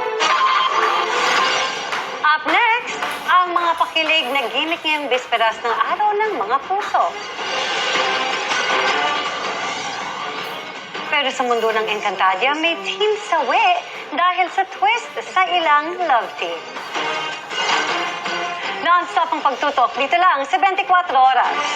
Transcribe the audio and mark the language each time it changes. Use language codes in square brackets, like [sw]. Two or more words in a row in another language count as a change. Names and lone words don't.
[en] Up next, [tl] ang mga pakilig na gimmick ngayong bisperas ng Araw ng Mga Puso. Pero sa mundo ng Encantadia, may team sawi dahil sa twist sa ilang [en] love team. [tl] Non-stop ang pagtutok dito lang sa 24 oras.